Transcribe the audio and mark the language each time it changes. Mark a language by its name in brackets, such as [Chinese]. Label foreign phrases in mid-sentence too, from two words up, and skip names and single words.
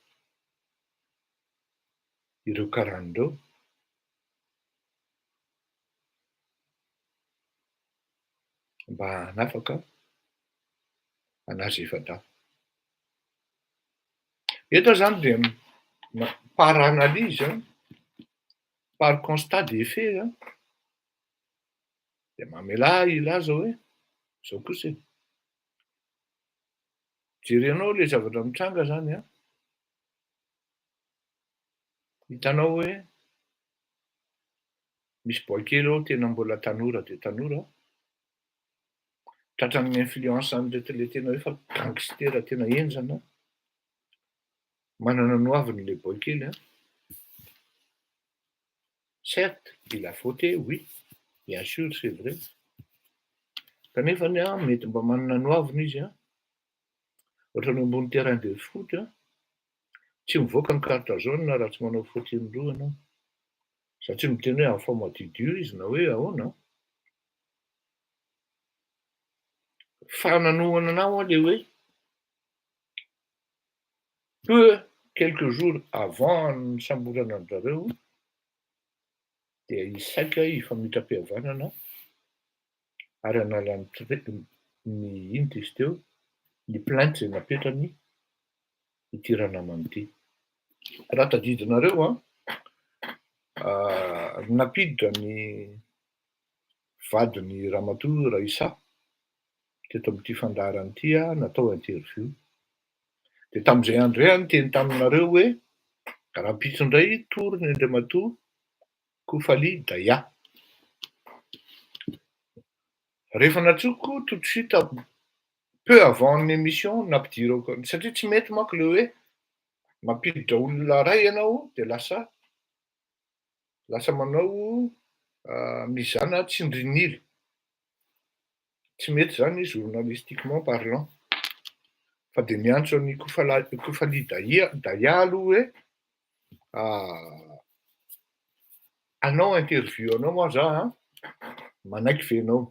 [Malagasy] ireo karan'ireo mba hanafaka anazy efa-da eto zany de [French] par analyse par constat des faits [Malagasy] de mamela ilaza hoe zao kosa jerenao le zavatra mitranga zany hitanao hoe misy boakely ao tena mbola tanora de tanora tratran'ny influence an'le tena hoe fa gangster tena enjana manana noaviny le boakely [French] certes il a fauté oui bien sûr c'est vrai [Malagasy] kanefany mety mba manana noaviny izy ohatrany ambony [French] terrain de foot [Malagasy] tsy mivoaka ny [French] carte jaune [Malagasy] raha tsy manao faute indroa anao satria miteny hoe enfant madidio izy na hoe ahoana fananohana anao le hoe [French] peu quelques jours avant [Malagasy] ny samborana an zareo de isaika hifamitra-pihavanana ary analany ny inona izy teo ny plainte zay napetrany ity ranamany ity raha tadidinareo napiditra ny vadiny Ramatoa Raisa teto amin'ity fandaharana ity natao interview de tam'izay andro zay teny taminareo hoe rapitso indray tory ny Andriamatoa Kofaly Daya Rehefa natsoko [French] tout de suite peu avant [Malagasy] ny émission nampidirako satria tsy mety manko le hoe mampiditra olona ray ianao de lasa manao mizana tsindrinily. Tsy mety zany [French] journalistiquement parlant. [Malagasy] Fa de miantso an'ny Kofaly Daya aloha hoe hanao interview anao moa za manaiky venao.